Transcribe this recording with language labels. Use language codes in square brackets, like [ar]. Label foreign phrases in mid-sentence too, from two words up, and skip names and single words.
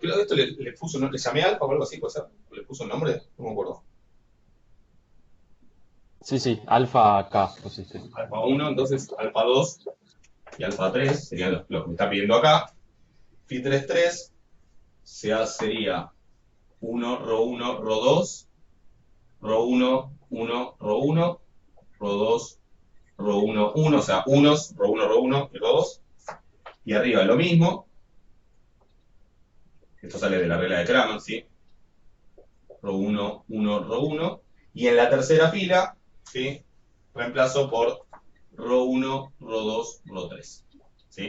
[es] Pero esto le puso, ¿no? ¿Le llamé alfa o algo así? ¿Puede ser? ¿Le puso un nombre? No me acuerdo. Sí, alfa K pusiste. Alfa 1, entonces alfa 2 y alfa 3 serían los que me está pidiendo acá. Phi 3,3 sería 1, rho 1, rho 2, rho 1, 1, rho 1, rho 2, rho 1, 1, o sea, unos, rho 1, rho 1 y rho 2. Y arriba lo mismo. Esto sale de la regla de Kramer, ¿sí? Rho 1, 1, rho 1. Y en la tercera fila, ¿sí? Reemplazo por ρ1, ρ2, ρ3. ¿Sí?